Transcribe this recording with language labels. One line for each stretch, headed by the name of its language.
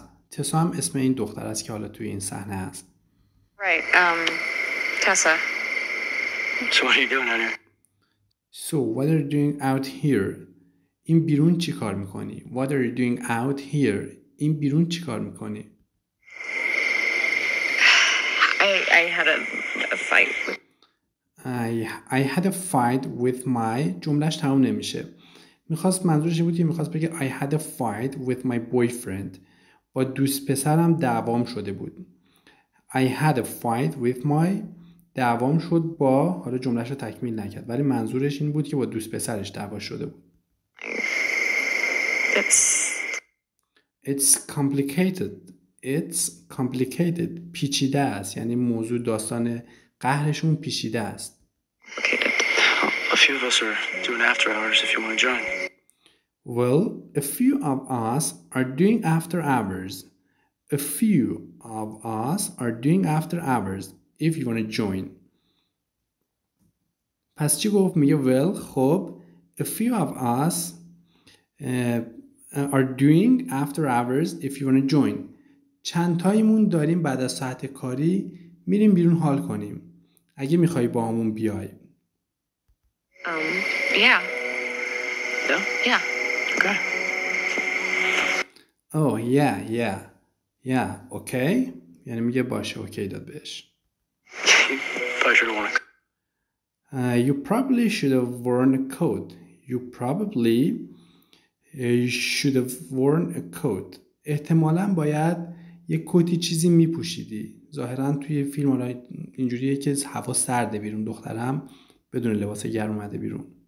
Persian: تسا هم اسم این دختر است که حالا توی این صحنه است.
English: Right. Tessa. So what are you doing out here? So what are you doing out here?
Persian: این بیرون چی کار میکنی؟
English: What are you doing out here?
Persian: این بیرون چی کار میکنی؟
English: I had a fight with... I had a fight with my
Persian: جملهش تمام نمیشه. منظورش این بود که میخواست بگه
English: I had a fight with my boyfriend.
Persian: با دوست پسرم دعوام شده بود.
English: I had a fight with my
Persian: دعوام شد با حالا جملهش رو تکمیل نکرد ولی منظورش این بود که با دوست پسرش دعوا شده بود.
English: It's complicated. It's complicated.
Persian: پیچیده است یعنی موضوع داستان قهرشون پیچیده است.
English: A few of us are doing after hours if you want to join. Well, a few of us are doing after hours. A few of us are doing after hours if you want to join.
Persian: پس چی گفت؟ میگه
English: well
Persian: خب
English: a few of us are doing after hours if you want to join.
Persian: چند تایمون داریم بعد از ساعت کاری میریم بیرون حال کنیم. اگه میخوای با همون بیای.
English: Yeah. Yeah? Yeah. Okay. Oh yeah. Okay.
Persian: یعنی میگه باشه اوکی داد بهش.
English: Probably should have worn a You probably should have worn a coat. You probably should have worn a coat.
Persian: احتمالاً باید یک کتی چیزی میپوشیدی. ظاهراً توی فیلم حالا اینجوریه که هوا سرده بیرون دخترم بدون لباس گرم اومده بیرون.